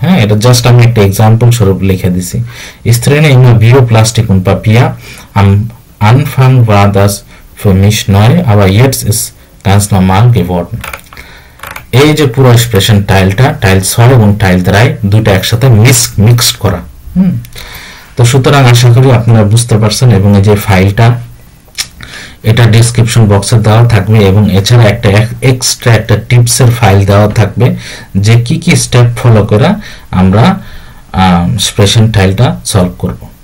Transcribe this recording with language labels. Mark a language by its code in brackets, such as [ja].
[bn] হ্যাঁ, এটা জাস্ট আমি একটা এক্সাম্পল স্বরূপ লিখে দিছি। [de] Ich trenne immer Bioplastik und Papier. Am Anfang war das für mich neu, aber jetzt ist ganz normal geworden। [bn] এই যে পুরো এক্সপ্রেশন টাইলটা, টাইল 6 এবং টাইল 3 দুটো একসাথে মিক্সড করা। তো সুতরাং আশা করি আপনারা বুঝতে পারছেন, এবং এই যে ফাইলটা এটা ডেসক্রিপশন বক্সে দেওয়া থাকবে, এবং এছাড়া একটা এক্সট্রা একটা টিপসের ফাইল দেওয়া থাকবে যে কি কি স্টেপ ফলো করে আমরা এক্সপ্রেশন টাইলটা সলভ করব।